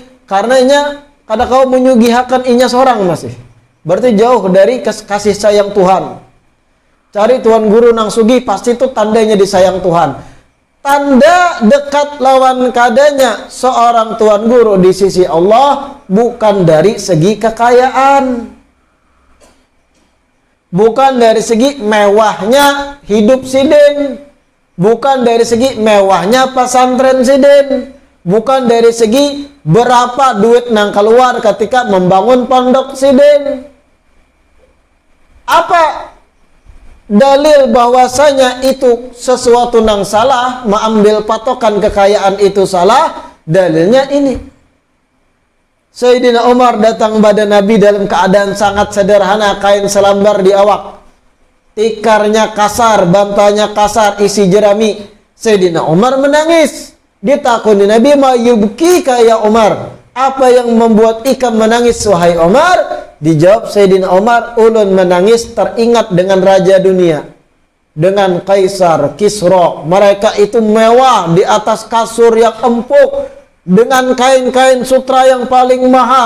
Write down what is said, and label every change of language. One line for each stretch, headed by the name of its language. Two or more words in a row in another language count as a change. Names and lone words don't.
Banjar: Karenanya kada kau menyugihakan inya seorang masih. Berarti jauh dari kasih sayang Tuhan. Cari tuan guru nang sugih, pasti itu tandanya disayang Tuhan. Tanda dekat lawan kadanya seorang tuan guru di sisi Allah bukan dari segi kekayaan, bukan dari segi mewahnya hidup sidin, bukan dari segi mewahnya pesantren sidin, bukan dari segi berapa duit nang keluar ketika membangun pondok sidin. Apa dalil bahwasanya itu sesuatu nang salah, mengambil patokan kekayaan itu salah?
Indonesian: Dalilnya ini. Sayyidina Umar datang pada Nabi dalam keadaan sangat sederhana, kain selambar di awak, tikarnya kasar, bantalnya kasar, isi jerami. Sayyidina Umar menangis.
Banjar: Ditakuni Nabi,
Arabic: "ما يبكيك يا عمر?"
Banjar: Apa yang membuat ikam menangis wahai Umar? Dijawab Sayyidina Umar, "Ulun menangis teringat dengan raja dunia, dengan Kaisar, Kisra.
Indonesian: Mereka itu mewah di atas kasur yang empuk, dengan kain-kain sutra yang paling mahal.